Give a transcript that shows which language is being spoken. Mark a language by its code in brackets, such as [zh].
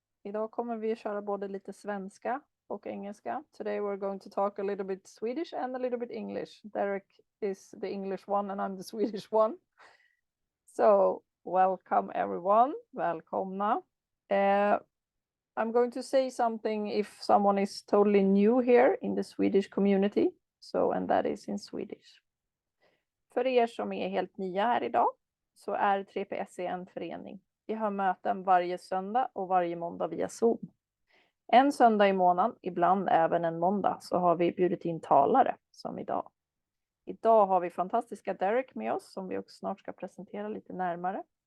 [sv] Idag kommer vi köra både lite svenska och engelska. [en] Today we're going to talk a little bit Swedish and a little bit English. Derek is the English one and I'm the Swedish one. So, welcome everyone. [sv] Välkomna. [en] I'm going to say something if someone is totally new here in the Swedish community. And that is in Swedish. [sv] För er som är helt nya här idag så är 3PS en förening. Vi har möten varje söndag och varje måndag via Zoom. En söndag i månaden, ibland även en måndag, så har vi bjudit in talare som idag. Idag har vi fantastiska Derrick med oss som vi också snart ska presentera lite närmare.